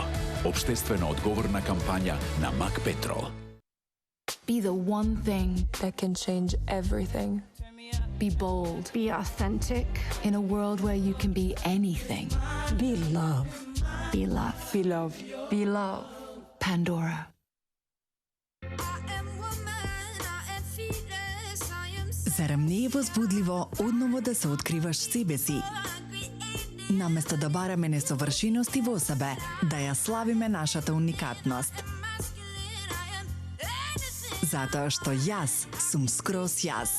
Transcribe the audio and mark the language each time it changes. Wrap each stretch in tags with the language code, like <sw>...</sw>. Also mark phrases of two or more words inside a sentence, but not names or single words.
<mk>Обштествено одговорна кампања на Мак Петрол.</mk> <en>Be the one thing that can change everything. Be bold. Be authentic. In a world where you can be anything. Be love. Be love. Be love. Be love. Pandora.</en> <mk>Зарем не е возбудливо одново да се откриваш себе си? Наместо да бараме несовршености во себе, да ја славиме нашата уникатност. Затоа што јас сум скроз јас.</mk>